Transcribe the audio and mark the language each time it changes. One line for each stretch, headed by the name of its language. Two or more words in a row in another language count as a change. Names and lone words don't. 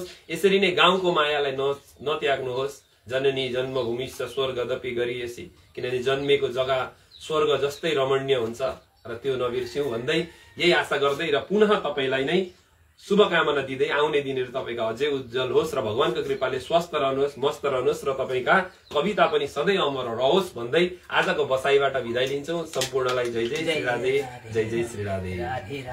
Nepali: यसरी नै गाउँको मायालाई नत्याग्नुहोस्।
Sanskrit: जननी जन्मभूमिश्च स्वर्गदपि गरिएसी,
Nepali: किनभने जन्मेको जग्गा स्वर्ग जस्तै रमणीय हुन्छ र त्यो नबिर्स्यौं भन्दै यही आशा गर्दै र पुनः तपाईलाई नै शुभकामना दिँदै आउने दिनहरु तपाईका अझै उज्जवल होस् र भगवानको कृपाले स्वस्थ रहनुहोस्, मस्त रहनुहोस् र तपाईका कविता पनि सधैँ अमर रहोस् भन्दै आजको बसाइबाट बिदाइ लिन्छौं। सम्पूर्णलाई जय जय श्री राधे, जय जय श्री राधे।